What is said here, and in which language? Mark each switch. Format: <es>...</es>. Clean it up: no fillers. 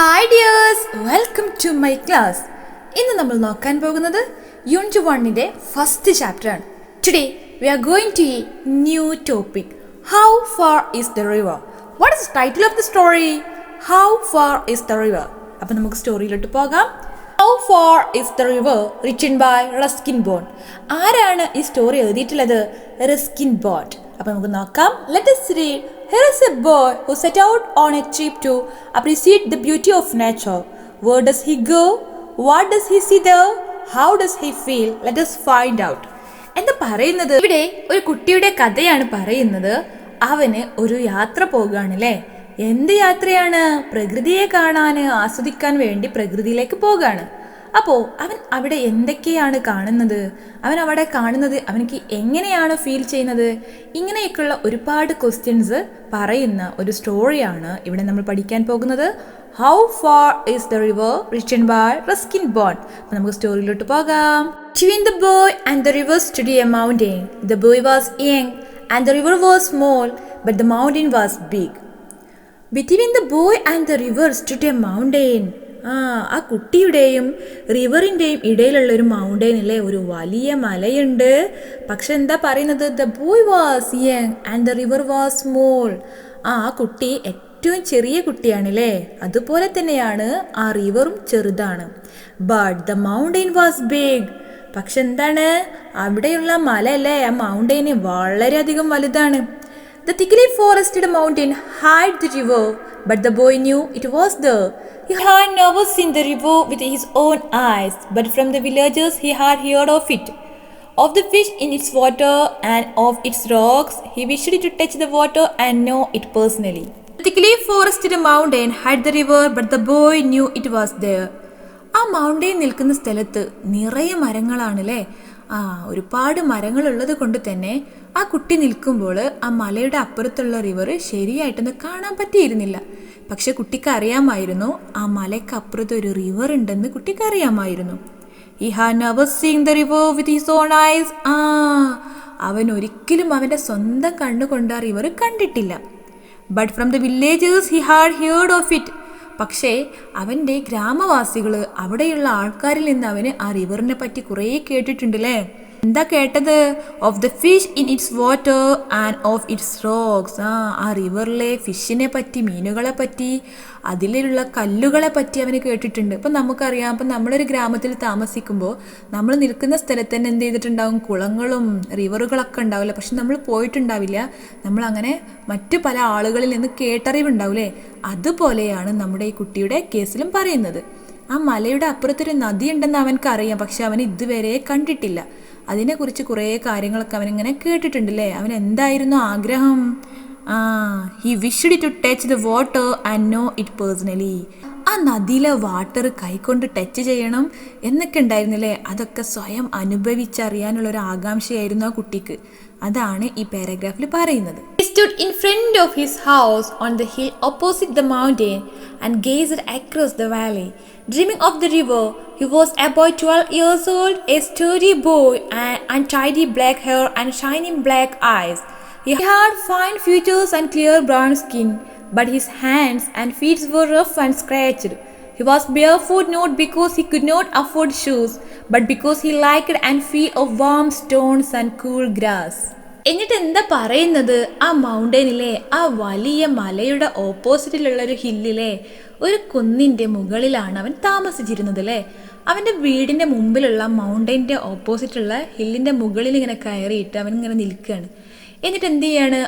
<en>dears, welcome to my class.</en> <ml>ഇന്ന് നമ്മൾ നോക്കാൻ പോകുന്നത്</ml> <en>Unit-1 first chapter. Today we are going to a new topic. How far is the river? What is the title of the story? How far is the river?</en> <ml>അപ്പോൾ നമുക്ക് സ്റ്റോറിയിലോട്ട് പോകാം.</ml> <en>How far is the river? Written by Ruskin Bond.</en> <ml>ആരാണ് ഈ story എഴുതിയിട്ടുള്ളത്?</ml> <en>Ruskin Bond.</en> <ml>അപ്പോൾ നമുക്ക് നോക്കാം.</ml> <en>Let us read. Here is a boy who set out on a trip to appreciate the beauty of nature. Where does he go? What does he see there? How does he feel? Let us find out.</en> <ml>എന്താ പറയുന്നത്? ഇവിടെ ഒരു കുട്ടിയുടെ കഥയാണ് പറയുന്നത്. അവന് ഒരു യാത്ര പോകുകയാണല്ലേ. എന്ത് യാത്രയാണ്? പ്രകൃതിയെ കാണാൻ, ആസ്വദിക്കാൻ വേണ്ടി പ്രകൃതിയിലേക്ക് പോകാണ്. അപ്പോൾ അവൻ അവിടെ എന്തൊക്കെയാണ് കാണുന്നത്? അവൻ അവിടെ കാണുന്നത് അവനക്ക് എങ്ങനെയാണ് ഫീൽ ചെയ്യുന്നത്? ഇങ്ങനെയൊക്കെയുള്ള ഒരുപാട് ക്വസ്റ്റ്യൻസ് പറയുന്ന ഒരു സ്റ്റോറിയാണ് ഇവിടെ നമ്മൾ പഠിക്കാൻ പോകുന്നത്.</ml> <en>How far is the river written by Ruskin Bond.</en> <ml>അപ്പോൾ നമുക്ക് സ്റ്റോറിയിലോട്ട് പോകാം.</ml> <en>Between the boy and the river stood a mountain. The boy was young and the river was small, but the mountain was big. Between the boy and the river stood a mountain.</en> <ml>ആ കുട്ടിയുടെയും റിവറിൻ്റെയും ഇടയിലുള്ള ഒരു mountain അല്ലേ, ഒരു വലിയ മലയുണ്ട്. പക്ഷെ എന്താ പറയുന്നത്?</ml> <en>The boy was young and the river was small.</en> <ml>ആ കുട്ടി ഏറ്റവും ചെറിയ കുട്ടിയാണല്ലേ, അതുപോലെ തന്നെയാണ് ആ റിവറും ചെറുതാണ്.</ml> <en>But the mountain was big.</en> <ml>പക്ഷെ എന്താണ്, അവിടെയുള്ള മല അല്ലേ, ആ മൗണ്ടെയിന് വളരെയധികം വലുതാണ്.</ml> <en>The thickly forested mountain hid the river, but the boy knew it was there. He had never seen the river with his own eyes, but from the villagers he had heard of it, of the fish in its water and of its rocks. He wished to touch the water and know it personally. The thickly forested mountain hid the river, but the boy knew it was there.</en> <ml>ആ mountain നിൽക്കുന്ന സ്ഥലത്ത് നിറയെ മരങ്ങളാണല്ലേ. ഒരുപാട് മരങ്ങളുള്ളത് കൊണ്ട് തന്നെ ആ കുട്ടി നിൽക്കുമ്പോൾ ആ മലയുടെ അപ്പുറത്തുള്ള റിവർ ശരിയായിട്ടൊന്നും കാണാൻ പറ്റിയിരുന്നില്ല. പക്ഷെ കുട്ടിക്ക് അറിയാമായിരുന്നു ആ മലയ്ക്ക് അപ്പുറത്ത് ഒരു റിവർ ഉണ്ടെന്ന് കുട്ടിക്ക് അറിയാമായിരുന്നു.</ml> <en>He had never seen the river with his own eyes.</en> <ml>അവൻ ഒരിക്കലും അവൻ്റെ സ്വന്തം കണ്ണുകൊണ്ട് ആ റിവർ കണ്ടിട്ടില്ല.</ml> <en>But from the villagers he had heard of it.</en> <ml>പക്ഷേ അവൻ്റെ ഗ്രാമവാസികൾ, അവിടെയുള്ള ആൾക്കാരിൽ നിന്ന് അവന് ആ റിവറിനെ പറ്റി കുറേ കേട്ടിട്ടുണ്ടല്ലേ. എന്താ കേട്ടത്?</ml> <en>Of the fish in its water and of its rocks.</en> <ml>ആ റിവറിലെ ഫിഷിനെ പറ്റി, മീനുകളെ പറ്റി, അതിലുള്ള കല്ലുകളെ പറ്റി അവന് കേട്ടിട്ടുണ്ട്. ഇപ്പം നമുക്കറിയാം, ഇപ്പം നമ്മളൊരു ഗ്രാമത്തിൽ താമസിക്കുമ്പോൾ നമ്മൾ നിൽക്കുന്ന സ്ഥലത്ത് തന്നെ എന്ത് ചെയ്തിട്ടുണ്ടാവും? കുളങ്ങളും റിവറുകളൊക്കെ ഉണ്ടാവില്ല. പക്ഷെ നമ്മൾ പോയിട്ടുണ്ടാവില്ല. നമ്മളങ്ങനെ മറ്റു പല ആളുകളിൽ നിന്ന് കേട്ടറിവുണ്ടാവില്ലേ. അതുപോലെയാണ് നമ്മുടെ ഈ കുട്ടിയുടെ കേസിലും പറയുന്നത്. ആ മലയുടെ അപ്പുറത്തൊരു നദി ഉണ്ടെന്ന് അവനക്കറിയാം, പക്ഷെ അവൻ ഇതുവരെ കണ്ടിട്ടില്ല. അതിനെക്കുറിച്ച് കുറേ കാര്യങ്ങളൊക്കെ അവനിങ്ങനെ കേട്ടിട്ടുണ്ടല്ലേ. അവൻ എന്തായിരുന്നു ആഗ്രഹം?</ml> <en>He wished to touch the water and know it personally.</en> <ml>ആ നദിയിലെ വാട്ടർ കൈകൊണ്ട് ടച്ച് ചെയ്യണം എന്നൊക്കെ ഉണ്ടായിരുന്നില്ലേ. അതൊക്കെ സ്വയം അനുഭവിച്ചറിയാനുള്ളൊരു ആകാംക്ഷയായിരുന്നു ആ കുട്ടിക്ക്. അതാണ് ഈ പാരഗ്രാഫിൽ പറയുന്നത്.</ml> <en>He stood in front of his house on the hill opposite the mountain and gazed across the valley. Dreaming of the river, he was about 12 years old, a sturdy boy and untidy black hair and shining black eyes. He had fine features and clear brown skin, but his hands and feet were rough and scratched. He was barefoot not because he could not afford shoes, but because he liked and feel of warm stones and cool grass.</en> <ml>എന്നിട്ട് എന്താ പറയുന്നത്? ആ മൗണ്ടെയിനിലെ, ആ വലിയ മലയുടെ ഓപ്പോസിറ്റിലുള്ള ഒരു ഹില്ലിലെ ഒരു കുന്നിൻ്റെ മുകളിലാണ് അവൻ താമസിച്ചിരുന്നത് അല്ലേ. അവൻ്റെ വീടിൻ്റെ മുമ്പിലുള്ള മൗണ്ടെയിൻ്റെ ഓപ്പോസിറ്റുള്ള ഹില്ലിൻ്റെ മുകളിൽ ഇങ്ങനെ കയറിയിട്ട് അവൻ ഇങ്ങനെ നിൽക്കുകയാണ്. എന്നിട്ട് എന്ത് ചെയ്യാണ്?</ml>